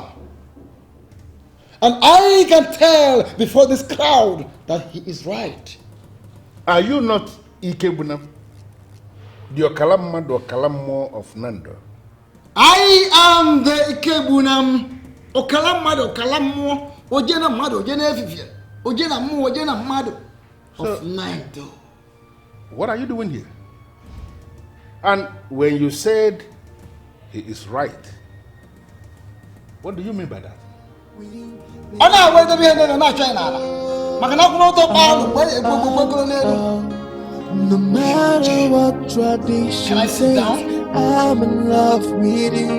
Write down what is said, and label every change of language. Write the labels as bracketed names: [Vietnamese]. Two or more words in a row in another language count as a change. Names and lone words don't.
[English] And I can tell before this crowd that he is right. Are you not Ikebunam, the Okalamma, the Okalamo of Nando? I am the Ikebunam, Okalama, Okalamo, Ojena Mado, Ojena Efifia, Ojena Mu, Ojena Mado of Nando. What are you doing here? And when you said he is right, what do you mean by that? Ana wait a minute, I'm not trying to. No matter what tradition says, I'm in love with you.